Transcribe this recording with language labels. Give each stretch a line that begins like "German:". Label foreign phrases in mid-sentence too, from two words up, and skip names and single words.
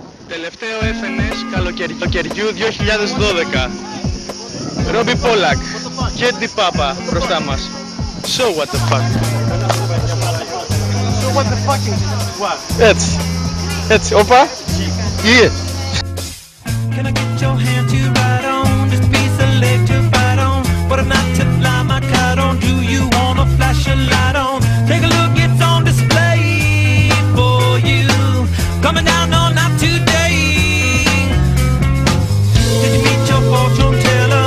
Greek: Τελευταίο FNS καλοκαιριού 2012. Ρόμπι Πόλακ και Ντι Πάπα μπροστά μας.
English: So what the fuck. So what the fucking what?
Greek: Έτσι, όπα.
English: Yeah. Can I get your hand to ride on? This piece of leg to fight on. But I'm not to fly my kite on. Do you wanna flash a light on? Take a look, it's on display for you. Coming down on not today. Did you meet your fortune teller?